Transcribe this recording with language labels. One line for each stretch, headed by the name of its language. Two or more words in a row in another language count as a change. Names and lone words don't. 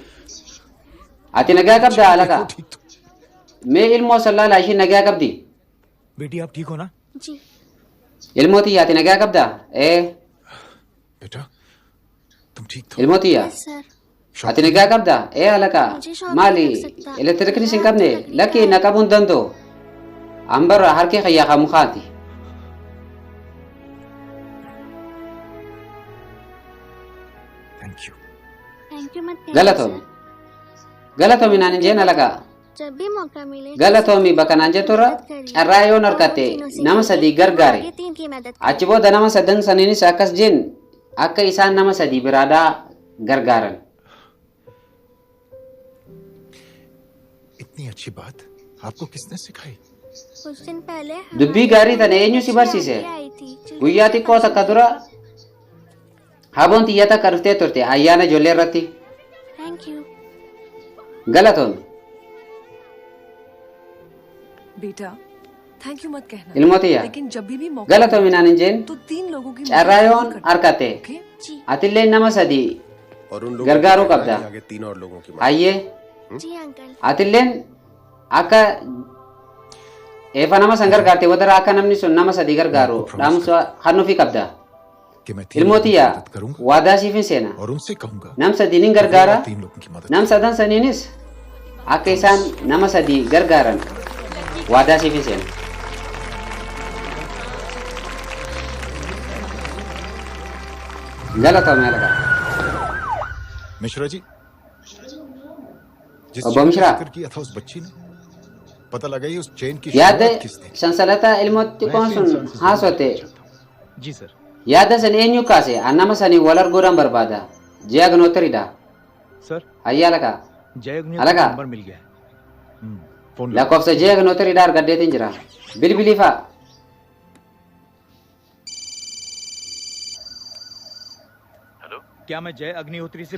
Oromo: Ati nagaa qabda alaqa mee ilmoo sallaalaa ishii nagaa qabdi
Hindi: बेटी आप ठीक हो ना जी
Oromo: ilmoo tiyya ati nagaa qabda
Hindi: बेटा तुम ठीक
Oromo: ilmoo tiyya
Hindi: सर
Oromo: ati nagaa qabda alaqa maali elektirikinis hin qabne lakki na qabuu hin danda'u ambarra harki kiyyaa kan mukaati.
English: thank you thank you मत
Oromo: galatoomi galatoomi naan hin jeen alaqa
Hindi: जब भी मौका मिले
Oromo: galatoomi bakka naan jetturra carraa yoon harkatte nama sadii gargaare
Hindi: तीन की मदद
Oromo: achi booda nama sadan saniinis akkas jeen akka isaan nama sadii biraadhaa gargaaran.
Hindi: इतनी अच्छी बात आपको किसने सिखाई कुछ दिन पहले
Oromo: dubbii gaarii tana eenyu si barsiise guyyaa xiqqoo takka dura haboon xiyya takka dhuftee turte ayyaana ijoollee irratti
English: thank you
Oromo: galatoomi
Hindi: बेटा
English: thank you
Hindi: मत कहना
Oromo: ilmoo tiyya
Hindi: लेकिन जब भी मौका
Oromo: galatoomi naan hin jeen
Hindi: तो 3 लोगों की
Oromo: carraa yoon harkatte atillee nama sadii
Hindi: और उन लोगों
Oromo: gargaaruu
Hindi: को
Oromo: qabda
Hindi: आगे 3 और लोगों की
Oromo: hayyee
Hindi: जी अंकल
Oromo: atilleen akka eefa nama san gargaarte wadara akka namni sun nama sadii gargaaru dhaamsa hannuufi qabda
Hindi: कि मैं
Oromo: ilmoo tiyya waadaa siif hin seena
Hindi: और उनसे कहूंगा
Oromo: nam sadiin gargaara
Hindi: 3 लोगों की मदद
Oromo: nam sadan saniinis akka isaan nama sadii gargaaran waadaa siif hin seena. galatoomi alaqa
Hindi: मिश्रा जी जिस अब चेन का मिश्रा। जिक्र किया था उस बच्ची ने पता लगा ये उस चेन की
Oromo: yaada
Hindi: शुरुआत किसने
Oromo: sansalata ilmoo xiqqoon sun haasote
Hindi: जी सर
Oromo: yaada san eenyu kaase an nama sanii wal arguudhaan barbaada ji'a gonootiridha
Hindi: सर
Oromo: hayyaa alaqa
Hindi: जय अग्नि
Oromo: alaqa
Hindi: नंबर मिल गया है
Oromo: lakkoofsa ji'a gonootiridha argadheetiin jira bilbiliifaa
Hindi: क्या मैं जय अग्निहोत्री से